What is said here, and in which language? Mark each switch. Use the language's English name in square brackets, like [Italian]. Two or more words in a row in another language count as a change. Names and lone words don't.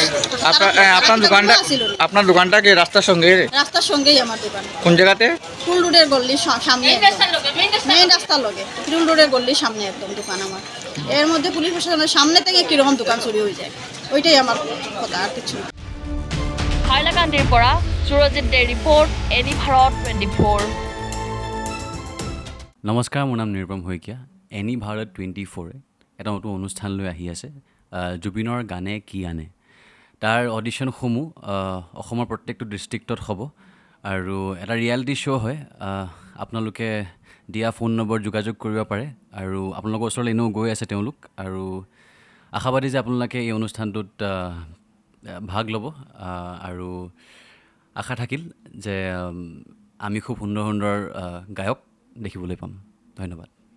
[Bangla] আপনার দোকানটা কি রাস্তার সঙ্গেই আমার দোকান কোন জায়গাতে টুল রোডের গল্লির সামনে মেইন রাস্তার লগে টুল রোডের গল্লির সামনে একদম দোকান আমার এর মধ্যে পুলিশ প্রশাসনের সামনে থেকে কিরকম দোকান চুরি হয়ে যায় ওইটাই আমার কথা আর কিছু [Assamese] হাইলাকান্দিৰ পৰা সুৰজিৎ দে ৰিপৰ্ট এনি ভাৰত 24 নমস্কাৰ মোৰ নাম নিৰুপম শইকীয়া এনি ভাৰত 24 এটা নতুন অনুষ্ঠান লৈ আহি আছে জুবিনৰ গানে কি আনে তাৰ অডিশ্যনসমূহ অসমৰ প্ৰত্যেকটো ডিষ্ট্ৰিক্টত হ'ব আৰু এটা [English] reality show' [Assamese] হয় আপোনালোকে দিয়া [English] phone number [Assamese] যোগাযোগ কৰিব পাৰে আৰু আপোনালোকৰ ওচৰলৈ এনেও গৈ আছে তেওঁলোক আৰু আশাবাদী যে আপোনালোকে এই অনুষ্ঠানটোত ভাগ ল'ব আৰু আশা থাকিল যে আমি খুব সুন্দৰ সুন্দৰ গায়ক দেখিবলৈ পাম ধন্যবাদ